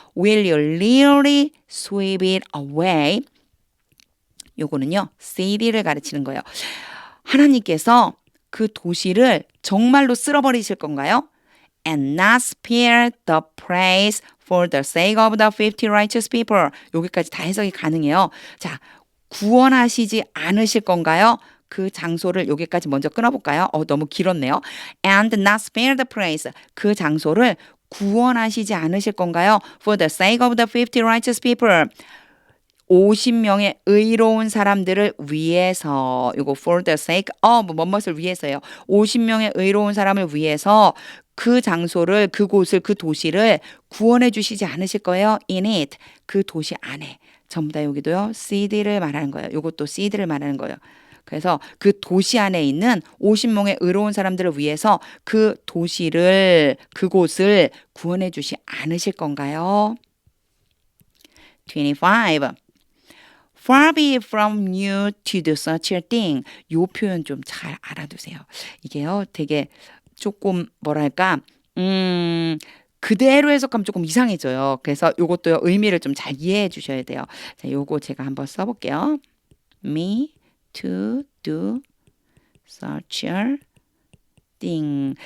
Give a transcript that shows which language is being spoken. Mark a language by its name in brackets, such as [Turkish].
[English] Will you really sweep it away? [Korean] 요거는요. city를 가르치는 거예요. 하나님께서 그 도시를 정말로 쓸어버리실 건가요? [English] And not spare the praise for the sake of the 50 righteous people. [Korean] 여기까지 다 해석이 가능해요. 자, 구원하시지 않으실 건가요? 그 장소를 여기까지 먼저 끊어볼까요? 너무 길었네요. [English] And not spare the praise. [Korean] 그 장소를 구원하시지 않으실 건가요? [English] For the sake of the 50 righteous people. [Korean] 50명의 의로운 사람들을 위해서 이거 [English] for the sake of [Korean] 무엇을 위해서요. 50명의 의로운 사람을 위해서 그 장소를 그곳을 그 도시를 구원해 주시지 않으실 거예요. [English] In it [Korean] 그 도시 안에 전부 다 여기도요. city를 말하는 거예요. 이것도 city를 말하는 거예요. 그래서 그 도시 안에 있는 50명의 의로운 사람들을 위해서 그 도시를 그곳을 구원해 주시 않으실 건가요? 25. [English] Far be it from you to do such a thing. [Korean] 요 표현 좀 잘 알아두세요. 이게요, 되게 조금 뭐랄까, 그대로 해석하면 조금 이상해져요. 그래서 요것도요, 의미를 좀 잘 이해해 주셔야 돼요. 자, 요거 제가 한번 써볼게요. [English] Me to do such a thing.